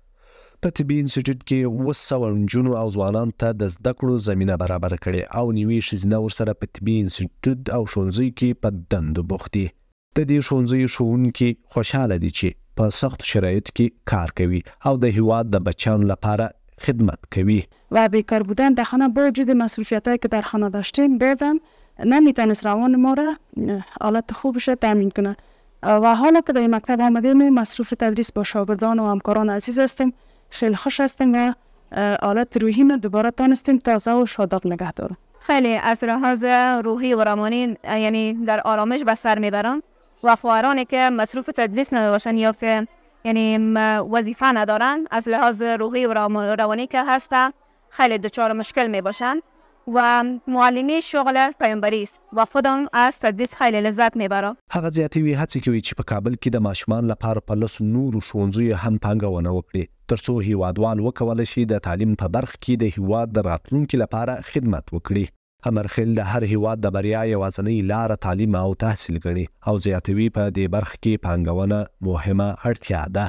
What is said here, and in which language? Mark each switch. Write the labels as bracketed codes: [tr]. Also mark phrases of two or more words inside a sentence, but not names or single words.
[ps] په طبي انسټیټیوټ کې 700 نجونو او ځوانانو ته د زده کړو زمینه برابره کړې او نیوي ښځینه ورسره په طبي انسټیټیوټ او ښوونځي کې په دندو بوخت دي. د دې ښوونځیو ښوونکي خوشحاله دي چې په سختو شرایطو کې کار کوي او د هیواد د بچیانو لپاره خدمت کوي. [fa] و بیکار بودن در خانه با وجود مسئولیتایی که در خانه داشتیم بعضم نمیتونست روان ما را حالت خوبش تامین کنه و حالا که در مکتب آمدیم مصروف تدریس با شاگردان و همکاران عزیز هستیم. خیلی خوش هستیم و حالت روحی دوباره تانستیم تازه و شاداب نگه دارم. خیلی از لحاظ روحی و روانی یعنی در آرامش به سر میبرم و خواهرانی که مصروف تدریس نمیباشن یا که یعنی وظیفه ندارن از لحاظ روحی و روانی که هستن خیلی دچار مشکل میباشن و معلمی شغل پیامبری است و خودم از تدریس خیلی لذت میبرم. [ps] هغه زیاتوي هڅې کوي چې په کابل کې د ماشومان لپاره په لسو نورو ښوونځیو هم پانګونه وکړي ترڅو هیوادوال وکولی شي د تعلیم په برخه کې د هیواد د راتلونکي لپاره خدمت وکړي. امرخیل د هر هیواد د بریا یوازینۍ لاره تعلیم او تحصیل ګڼي او زیاتوي په دې برخه کې پانګونه مهمه اړتیا ده.